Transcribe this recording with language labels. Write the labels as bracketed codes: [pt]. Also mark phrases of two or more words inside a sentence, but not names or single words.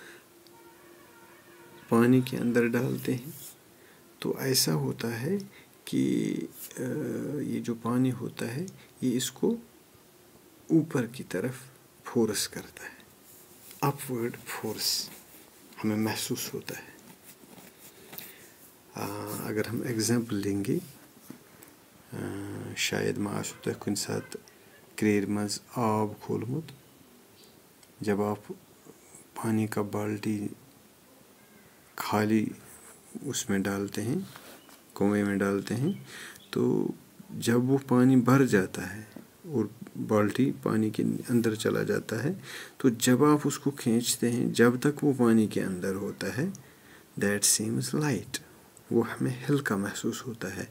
[ur] پانی کے اندر ڈالتے ہیں تو ایسا ہوتا ہے کہ یہ جو پانی ہوتا ہے یہ اس کو اوپر کی طرف فورس کرتا ہے. [en] upward force [ur] ہمیں محسوس ہوتا ہے. اگر ہم ایگزامپل لیں گے، [ks] شاید ما آسو تۄہہِ کُنہِ ساتہٕ کرٛیرِ منٛز آب کھولمُت. [ur] جب آپ پانی کا بالٹی خالی اس میں ڈالتے ہیں، کنویں میں ڈالتے ہیں، تو جب وہ پانی بھر جاتا ہے اور بالٹی پانی کے اندر چلا جاتا ہے، تو جب آپ اس کو کھینچتے ہیں، جب تک وہ پانی کے اندر ہوتا ہے، [en] that seems light, [ur] وہ ہمیں ہلکا محسوس ہوتا ہے.